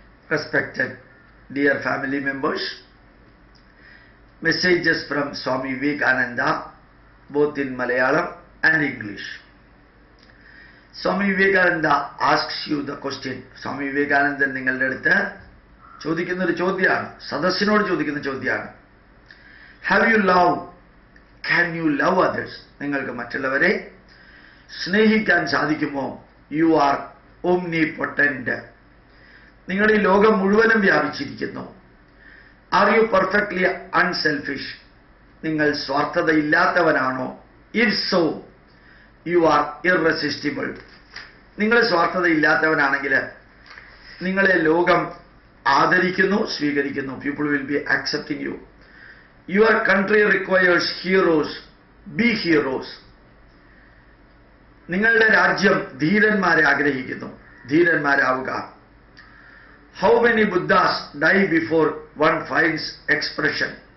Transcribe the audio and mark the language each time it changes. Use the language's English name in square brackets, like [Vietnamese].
[English] Respected dear family members, messages from Swami Vivekananda both in Malayalam and English. Swami Vivekananda asks you the question. [Malayalam] Swami Vivekananda നിങ്ങളുടെ അടുത്ത് ചോദിക്കുന്ന ഒരു ചോദ്യമാണ്, സദസ്സിനോട് ചോദിക്കുന്ന ചോദ്യമാണ്. [English] Have you loved? Can you love others? [Malayalam] നിങ്ങൾക്ക് മറ്റുള്ളവരെ സ്നേഹിക്കാൻ സാധിക്കുമോ? [English] You are omnipotent. [Malayalam] നിങ്ങൾ ഈ ലോകം മുഴുവനും വ്യാപിച്ചിരിക്കുന്നു. [English] Are you perfectly unselfish? [Malayalam] നിങ്ങൾ സ്വാർത്ഥതയില്ലാത്തവനാണോ? [English] If so, you are irresistible. [Malayalam] നിങ്ങൾ സ്വാർത്ഥതയില്ലാത്തവനാണെങ്കിൽ നിങ്ങളെ ലോകം ആദരിക്കുന്നു, സ്വീകരിക്കുന്നു. [English] People will be accepting you. Your country requires heroes. Be heroes. [Malayalam] നിങ്ങളുടെ രാജ്യം ധീരന്മാരെ ആഗ്രഹിക്കുന്നു. ധീരന്മാരാവുക. [English] How many Buddhas die before one finds expression?